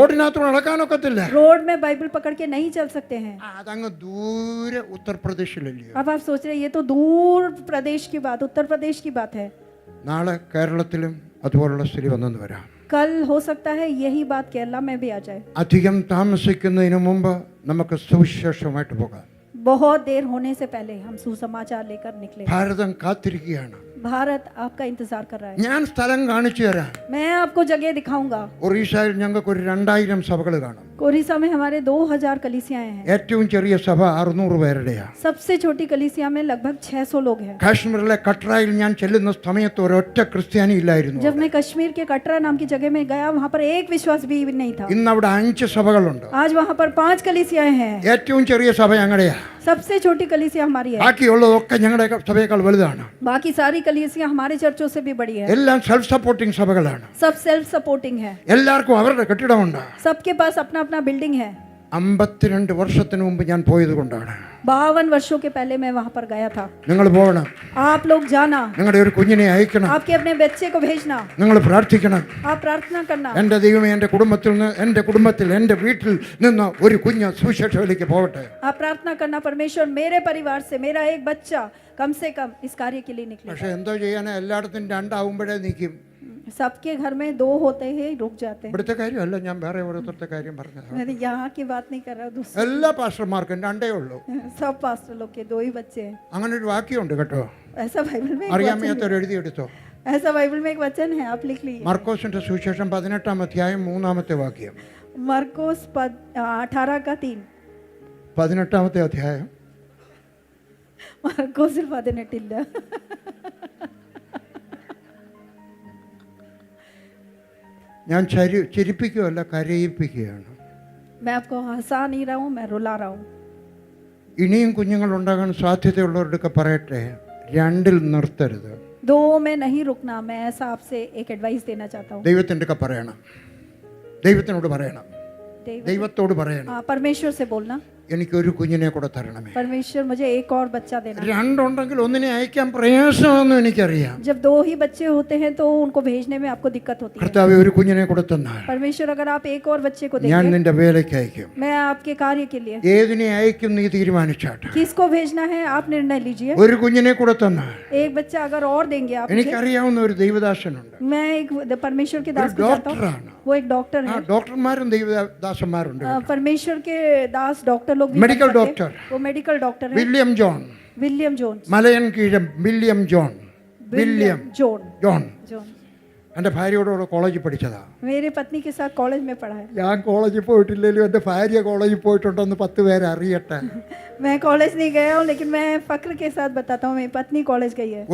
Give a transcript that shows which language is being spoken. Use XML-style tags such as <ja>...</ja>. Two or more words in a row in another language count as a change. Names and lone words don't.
<ml>റോഡിനകത്ത് നടക്കാൻ ഒക്കത്തില്ല.</ml> <hi>रोड में बाइबल पकड़ के नहीं चल सकते हैं।</hi> <ml>അതങ്ങ് ദൂരെ ഉത്തർപ്രദേശിലല്ലയോ.</ml> <hi>अब आप सोच रहे हैं ये तो दूर प्रदेश की बात, उत्तर प्रदेश की बात है।</hi> <ml>നാളെ കേരളത്തിലും അതുപോലുള്ള സ്ഥിതി വന്നെന്ന് വരാം.</ml> <hi>कल हो सकता है यही बात केरला में भी आ जाए।</hi> <ml>അധികം താമസിക്കുന്നതിന് മുമ്പ് നമുക്ക് സുവിശേഷമായിട്ട് പോകാം.</ml> <hi>बहुत देर होने से पहले हम सुसमाचार लेकर निकले।</hi> <ml>ഭാരതം കാത്തിരിക്കുകയാണ്.</ml> <hi>भारत आपका इंतजार कर रहा है।</hi> <ml>ഞാൻ സ്ഥലം കാണിച്ചു തരാം.</ml> <hi>मैं आपको जगह दिखाऊंगा।</hi> <ml>ഒറീസയിൽ ഞങ്ങൾക്ക് ഒരു 2000 സഭകൾ കാണും.</ml> <hi>ओडिशा में हमारे 2000 कलीसियाएं हैं।</hi> <ml>ഏറ്റവും ചെറിയ സഭ 600 പേരുടെയാണ്.</ml> <hi>सबसे छोटी कलीसिया में लगभग 600 लोग हैं।</hi> <ml>കാശ്മീരിലെ കട്രായിൽ ഞാൻ ചെല്ലുന്ന സമയത്ത് ഒരൊറ്റ ക്രിസ്ത്യാനി ഇല്ലായിരുന്നു.</ml> <hi>जब मैं कश्मीर के कटरा नाम की जगह में गया वहाँ पर एक विश्वास भी नहीं था।</hi> <ml>ഇന്ന് അവിടെ 5 സഭകളുണ്ട്.</ml> <hi>आज वहाँ पर 5 कलीसियाएं हैं।</hi> <ml>ഏറ്റവും ചെറിയ സഭ ഞങ്ങളുടെയാ.</ml> <hi>सबसे छोटी कलीसिया हमारी है।</hi> <ml>ബാക്കിയുള്ളതൊക്കെ ഞങ്ങളുടെ സഭയേക്കാൾ വലുതാണ്.</ml> <hi>बाकी सारी कलीसिया हमारे चर्चों से भी बड़ी है।</hi> <ml>എല്ലാം</ml> <en>self supporting</en> <ml>സഭകളാണ്.</ml> <hi>सब</hi> <en>self supporting</en> <hi>है।</hi> <ml>എല്ലാവർക്കും അവരുടെ കെട്ടിടമുണ്ട്.</ml> <hi>सबके पास अपना अपना बिल्डिंग है।</hi> <ml>52 വർഷത്തിന് മുമ്പ് ഞാൻ പോയത് കൊണ്ടാണ്.</ml> <hi>52 वर्षों के पहले मैं वहां पर गया था.</hi> <ml>നിങ്ങൾ പോകണം,</ml> <hi>आप लोग जाना,</hi> <ml>നിങ്ങളുടെ ഒരു കുഞ്ഞിനെ അയക്കണം,</ml> <hi>आपके अपने बच्चे को भेजना,</hi> <ml>നിങ്ങൾ പ്രാർത്ഥിക്കണം.</ml> <hi>आप प्रार्थना करना.</hi> <ml>എൻ്റെ ദൈവമേ, എൻ്റെ കുടുംബത്തിൽ എൻ്റെ വീട്ടിൽ നിന്ന് ഒരു കുഞ്ഞ് സുവിശേഷത്തിലേക്ക് പോകട്ടെ.</ml> <hi>आप प्रार्थना करना, परमेश्वर मेरे परिवार से मेरा एक बच्चा कम से कम इस कार्य के लिए निकले.</hi> <ml>പക്ഷെ എന്തോ ചെയ്യാനാ, എല്ലായിടത്തും രണ്ടാവുമ്പോഴേ നിൽക്കും.</ml> <hi>सबके घर में 2 होते ही रुक जाते हैं.</hi> <ml>ഇവിടുത്തെ കാര്യമല്ല, ഞാൻ വേറെ ഓരോരുത്തരുടെ കാര്യം പറഞ്ഞത്.</ml> <hi>मैं यहाँ की बात नहीं कर रहा, दूसरे</hi> <ml>എല്ലാ പാസ്റ്റർമാർക്കും രണ്ടേ ഉള്ളൂ.</ml> <hi>सब पास्टर लोग के 2 ही बच्चे हैं.</hi> <ml>അങ്ങനെ ഒരു വാക്യമുണ്ട് കേട്ടോ,</ml> <hi>ऐसा बाइबल में एक</hi> <ml>അറിയാൻ</ml> <hi>वचन</hi> <ml>വയ്യാത്തവർ എഴുതിയെടുത്തോ.</ml> <hi>है. ऐसा बाइबल में एक वचन है, आप लिख लीजिए.</hi> <ml>മർക്കോസിന്റെ സുവിശേഷം 18-ാം അധ്യായം 3-ാമത്തെ വാക്യം.</ml> <hi>मरकोस 18 का 3.</hi> <ml>18-ാമത്തെ അധ്യായം. മർക്കോസിൽ 18 ഇല്ല. ഞാൻ ചിരിപ്പിക്കുകയല്ല, കരയിപ്പിക്കുകയാണ്.</ml> <hi>मैं आपको हंसा नहीं रहा हूँ, मैं रुला रहा हूँ.</hi> <ml>ഇനിയും കുഞ്ഞുങ്ങൾ ഉണ്ടാകാൻ സാധ്യതയുള്ളവരുടെയൊക്കെ പറയട്ടെ, 2-ൽ നിർത്തരുത്.</ml> <hi>2 में नहीं रुकना. मैं ऐसा आपसे एक एडवाइस देना चाहता हूँ.</hi> <ml>ദൈവത്തിൻ്റെ ഒക്കെ പറയണം, ദൈവത്തിനോട് പറയണം, ദൈവത്തോട് പറയണം,</ml> <hi>परमेश्वर से बोलना,</hi> <ml>എനിക്കൊരു കുഞ്ഞിനെ കൂടെ തരണമേ.</ml> <hi>परमेश्वर मुझे एक और बच्चा देना.</hi> <ml>2 ഉണ്ടെങ്കിൽ ഒന്നിനെ അയക്കാൻ പ്രയാസമെന്ന് എനിക്കറിയാം.</ml> <hi>जब 2 ही बच्चे होते हैं तो उनको भेजने में आपको दिक्कत होती है.</hi> <ml>കർത്താവേ, ഒരു കുഞ്ഞിനെ കൂടെ തന്നാൽ</ml> <hi>परमेश्वर अगर आप एक और बच्चे को</hi> <ml>ഞാൻ</ml> <hi>देंगे,</hi> <ml>നിന്റെ വേലയ്ക്ക് അയക്കും.</ml> <hi>मैं आपके कार्य के लिए</hi> <ml>ഏതിനെ അയക്കും നീ തീരുമാനിച്ചാട്ടെ.</ml> <hi>किसको भेजना है आप निर्णय लीजिए.</hi> <ml>ഒരു കുഞ്ഞിനെ കൂടെ തന്നാൽ</ml> <hi>एक बच्चा अगर और देंगे आप मुझे,</hi> <ml>എനിക്കറിയാവുന്ന ഒരു ദൈവദാസനുണ്ട്.</ml> <hi>मैं एक परमेश्वर के दास</hi> <ml>ഒരു</ml> <hi>को चाहता हूँ.</hi> <ml>ഡോക്ടറാണ്.</ml> <hi>वो एक डॉक्टर</hi> <ml>ആ</ml> <hi>है.</hi> <ml>ഡോക്ടർമാരും ദൈവദാസന്മാരുണ്ട്.</ml> <hi>परमेश्वर के दास डॉक्टर लोग भी मेडिकल बन सकते हैं. डॉक्टर. वो</hi> <en>medical doctor</en> <hi>है.</hi> <ml>വില്യം ജോൺ,</ml> <hi>विलियम जोन्स.</hi> <ml>മലയൻ കീഴം വില്യം ജോൺ. വില്യം</ml> <hi>जोन.</hi> <ml>ജോൺ</ml> <hi>जोन</hi> <ml>എൻ്റെ ഭാര്യയോട് കോളേജിൽ പഠിച്ചതാ.</ml> <hi>मेरे पत्नी के साथ कॉलेज में पढ़ा है.</hi> <ml>ഞാൻ കോളേജിൽ പോയിട്ടില്ലെങ്കിലും എൻ്റെ ഭാര്യ കോളേജിൽ പോയിട്ടുണ്ടെന്ന് 10 പേര് അറിയട്ടെ.</ml> <hi>मैं कॉलेज नहीं गया हूँ, लेकिन मैं फक्र के साथ बताता हूँ, मेरी पत्नी कॉलेज गई है.</hi>